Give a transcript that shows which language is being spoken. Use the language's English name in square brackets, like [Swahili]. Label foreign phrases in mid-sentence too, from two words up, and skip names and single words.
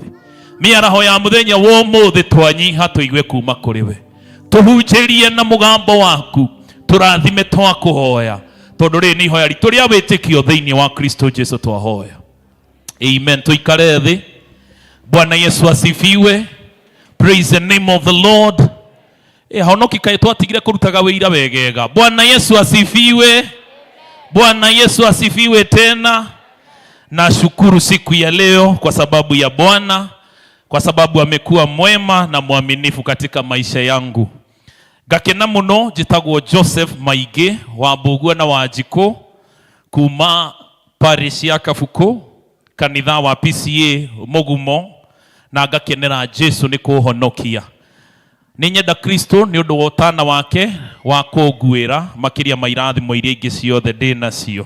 [Kikuyu] Mĩaraho ya mũthenya wa ũmũthĩ twanyiha tũigue kuma kũrĩ we. Tũhunjĩrie na mũgambo waku, tũrathime twakũhoya, tondũ rĩrĩ nĩ ihoya ritũ rĩa wĩtĩkio thĩinĩ wa Kristo Jesu twahoya. Amen. Tuikare thĩ. [Swahili] Bwana Yesu asifiwe. [English] Praise the name of the Lord. [Kikuyu] Honoki kaĩ twatigire kũrutaga wĩira wegega. [Swahili] Bwana Yesu asifiwe. Bwana Yesu asifiwe tena. Nashukuru siku ya leo kwa sababu ya Bwana, kwa sababu amekuwa mwema na mwaminifu katika maisha yangu. [Kikuyu] Gakena muno njĩtagwo Joseph Maige wa Mbugua na Wanjikũ kuma parish ya Kabuku, kanitha wa PCA Mũgumo, na ngakenera Jesu nĩ kũhonokia. Nĩ nyenda Kristo nĩ ũndũ wa ũtana wake wa kũnguĩra makĩria mairathimo iria ingĩ ciothe ndĩ nacio.